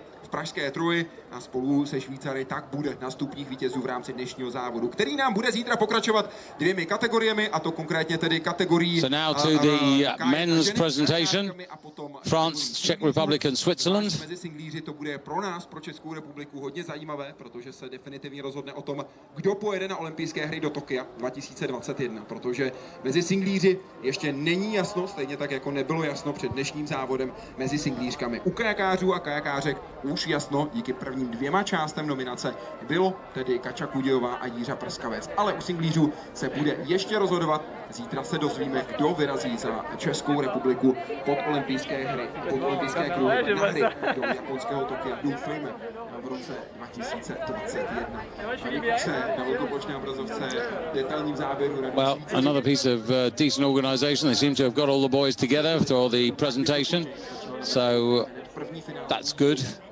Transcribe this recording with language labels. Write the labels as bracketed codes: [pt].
[cs] Pražské Troji a spolu se Švýcary tak bude na stupních vítězů v rámci dnešního závodu, který nám bude zítra pokračovat 2 kategoriemi, a to konkrétně tedy kategorii. [en] So now to the men's presentation, France, Czech Republic and Switzerland. [cs] Mezi singlíři to bude pro nás, pro Českou republiku, hodně zajímavé, protože se definitivně rozhodne o tom, kdo pojede na olympijské hry do Tokia 2021, protože mezi singlíři ještě není jasno, stejně tak jako nebylo jasno před dnešním závodem mezi singlířkami. U kajakářů a kajakářek už jasno díky prvním 2 částem nominace bylo tedy Kača Kudějová a Jiřa Prskavec. Ale u singlířů se bude ještě rozhodovat. Zítra se dozvíme, kdo vyrazí za Českou republiku pod olympijské hry, pod olympijské kruhy na hry do japonského Tokia. Doufejme v roce 2021. A se na velkoplošné obrazovce detailním záběru. [en] Well, another piece of decent organisation. They seem to have got all the boys together for the presentation. So that's good.